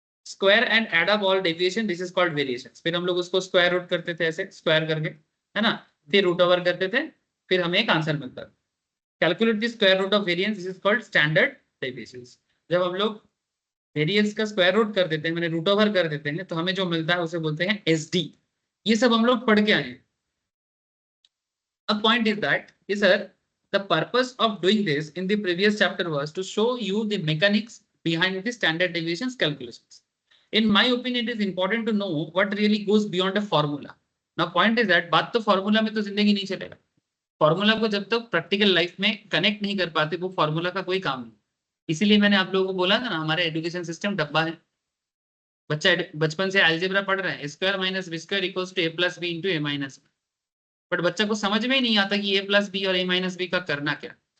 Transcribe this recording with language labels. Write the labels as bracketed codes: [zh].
[en] Square and add up all deviation, this is called variation. [hi] फिर हम लोग उसको स्क्वायर रूट करते थे, ऐसे स्क्वायर करके, है ना, फिर रूट ओवर करते थे, फिर हमें एक आंसर मिलता है। [en] Calculate the square root of variance, this is called standard deviation. [hi] जब हम लोग वेरिएंस का स्क्वायर रूट कर देते हैं, मैंने रूट ओवर कर देते हैं, तो हमें जो मिलता है उसे बोलते हैं एसडी। ये सब हम लोग पढ़ के आए हैं। [en] अब point is that sir, the purpose of doing this in the previous chapter was to show you the mechanics behind the standard deviations calculations. In my opinion, it is important to know what really goes beyond a formula. Now point is that [hi] बात तो formula में तो जिंदगी नहीं चलेगा। Formula को जब तक प्रैक्टिकल लाइफ में कनेक्ट नहीं कर पाते, वो फॉर्मूला का कोई काम नहीं। इसीलिए मैंने आप लोगों को बोला था ना, हमारे एजुकेशन सिस्टम डब्बा है। बच्चा बचपन से अलजेब्रा पढ़ रहे हैं, [en] square minus B square equals to A plus B into A minus B, [hi] but बच्चा को समझ में ही नहीं आता कि ए प्लस बी और ए माइनस बी का करना क्या।